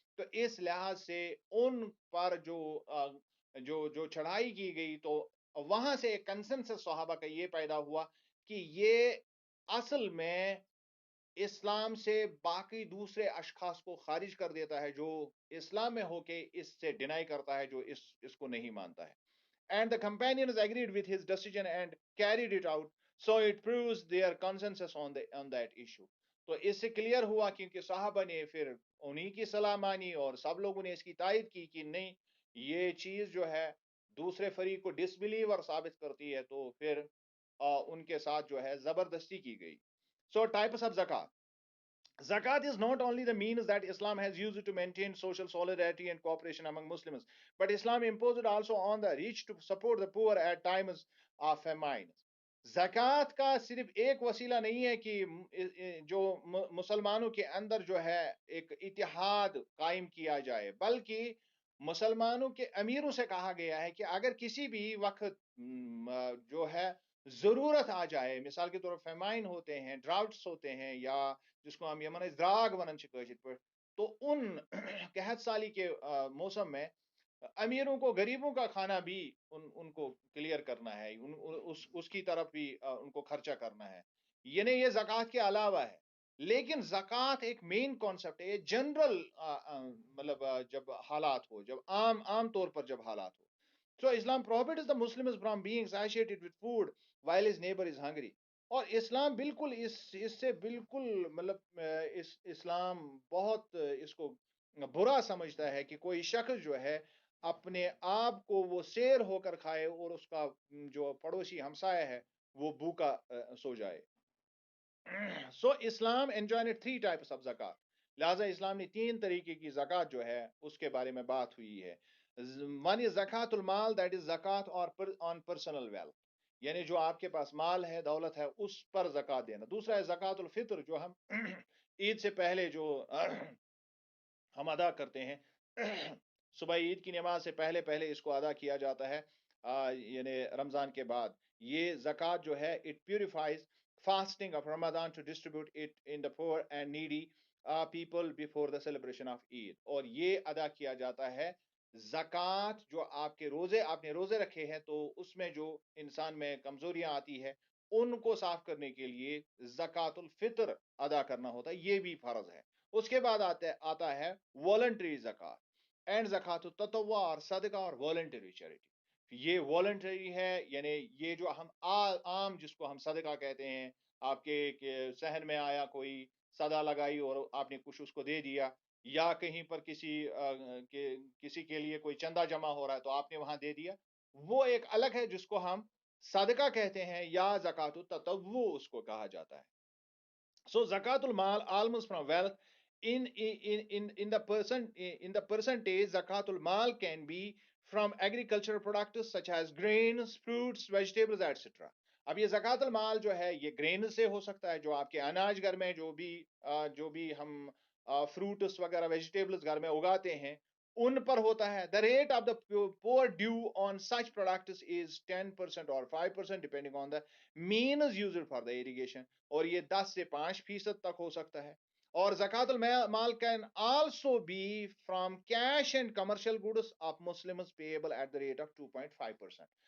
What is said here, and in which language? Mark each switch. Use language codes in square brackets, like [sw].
[ur] تو اس لحاظ سے ان پر جو چڑھائی کی گئی تو وہاں سے ایک کنسنسس صحابہ کا یہ پیدا ہوا کہ یہ اصل میں اسلام سے باقی دوسرے اشخاص کو خارج کر دیتا ہے جو اسلام میں ہو کے اس سے ڈینائی کرتا ہے، جو اس کو نہیں مانتا ہے. [en] And the companions agreed with his decision and carried it out. So it proves their consensus on that issue. [ur] تو اس سے کلیئر ہوا کیونکہ صحابہ نے پھر انہی کی صلاح مانی اور سب لوگوں نے اس کی تائید کی کہ نہیں، یہ چیز جو ہے دوسرے فریق کو ڈسبلیور ثابت کرتی ہے، تو پھر ان کے ساتھ جو ہے زبردستی کی گئی. [en] So types of zakat. Zakat is not only the means that Islam has used to maintain social solidarity and cooperation among Muslims, but Islam imposed it also on the rich to support the poor at times of famine. [ur] زکوٰۃ کا صرف ایک وسیلہ نہیں ہے کہ جو مسلمانوں کے اندر جو ہے ایک اتحاد قائم کیا جائے، بلکہ مسلمانوں کے امیروں سے کہا گیا ہے کہ اگر کسی بھی وقت جو ہے ضرورت آ جائے، مثال کے طور پر فیمائن ہوتے ہیں، ڈراؤٹس ہوتے ہیں، یا جس کو ہم یمن دراگ ونن کاشر پہ، تو ان قحط سالی کے موسم میں امیروں کو غریبوں کا کھانا بھی ان کو کلیئر کرنا ہے، اس کی طرف بھی ان کو خرچہ کرنا ہے. یعنی یہ زکوٰۃ کے علاوہ ہے، لیکن زکوٰۃ ایک مین کانسیپٹ ہے، جنرل مطلب جب حالات ہو، جب عام طور پر جب حالات ہو. [en] So Islam prohibits the Muslims from being satiated with food while his neighbor is hungry. [ur] اور اسلام بالکل اس سے بالکل مطلب اسلام بہت اس کو برا سمجھتا ہے کہ کوئی شخص جو ہے اپنے آپ کو وہ سیر ہو کر کھائے اور اس کا جو پڑوسی ہمسایہ ہے وہ بھوکا سو جائے. [en] So Islam enjoined 3 types of zakat. [ur] لہٰذا اسلام نے 3 طریقے کی زکوٰۃ جو ہے اس کے بارے میں بات ہوئی ہے. [en] One is زکوٰۃ المال, that is زکوٰۃ on personal wealth، [ur] یعنی جو آپ کے پاس مال ہے، دولت ہے، اس پر زکوٰۃ دینا. دوسرا ہے زکوٰۃ الفطر، جو ہم عید سے پہلے جو ہم ادا کرتے ہیں، صبح عید کی نماز سے پہلے اس کو ادا کیا جاتا ہے، یعنی رمضان کے بعد. یہ زکوٰۃ جو ہے [en] it purifies fasting of Ramadan to distribute it in the poor and needy people before the celebration of Eid. [ur] اور یہ ادا کیا جاتا ہے زکوٰۃ جو آپ نے روزے رکھے ہیں تو اس میں جو انسان میں کمزوریاں آتی ہے ان کو صاف کرنے کے لیے زکوٰۃ الفطر ادا کرنا ہوتا ہے، یہ بھی فرض ہے. اس کے بعد آتا ہے والنٹری زکوٰۃ اینڈ زکوٰۃ التطوع، اور صدقہ اور والنٹری چیریٹی. یہ والنٹری ہے، یعنی یہ جو ہم عام جس کو ہم صدقہ کہتے ہیں، آپ کے صحن میں آیا، کوئی صدا لگائی اور آپ نے کچھ اس کو دے دیا، یا کہیں پر کسی کے لیے کوئی چندہ جمع ہو رہا ہے تو آپ نے وہاں دے دیا، وہ ایک الگ ہے جس کو ہم صدقہ کہتے ہیں یا زکوٰۃ التطوع اس کو کہا جاتا ہے. [en] So zakat al-mal almost from wealth in the percentage zakat al-mal can be from agricultural products such as grains, fruits, vegetables, etc. [ur] اب یہ زکوٰۃ المال جو ہے یہ گرین سے ہو سکتا ہے، جو آپ کے اناج گھر میں جو بھی ہم فروٹس وغیرہ ویجیٹیبلز گھر میں اگاتے ہیں ان پر ہوتا ہے. [en] The rate of the poor due on such products is 10% or 5% depending on the means used for the irrigation. [ur] اور یہ 10 سے 5% تک ہو سکتا ہے. [en] اور زکات المال can also be from cash and commercial goods of Muslims payable at the rate of 2.5%.